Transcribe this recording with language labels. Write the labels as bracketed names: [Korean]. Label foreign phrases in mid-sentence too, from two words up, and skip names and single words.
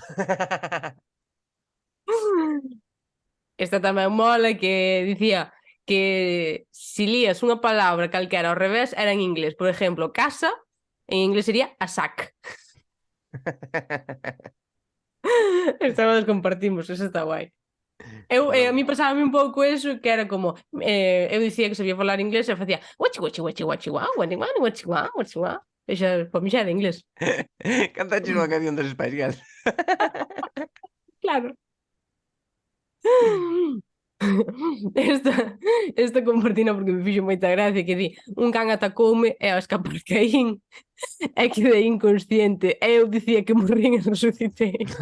[Galician] Esta tamén mola, que dicía que si lías unha palabra calquera ao revés era en inglés. Por exemplo, casa, en inglés sería a sac. Esta vez compartimos, eso está guai. A mí pasábame un pouco eso, que era como eu dicía que sabía falar inglés e facía wachi wachi wachi wachi wa wachi wa wachi wa wachi wa. E xa, para mí xa era inglés. Cantaches unha canción dos Spice Girls. Claro. Esta compartina porque me fixo moita gracia, que di, un can atacoume e ao escapar caín e quedei inconsciente e eu dicía que morrín e resucitei.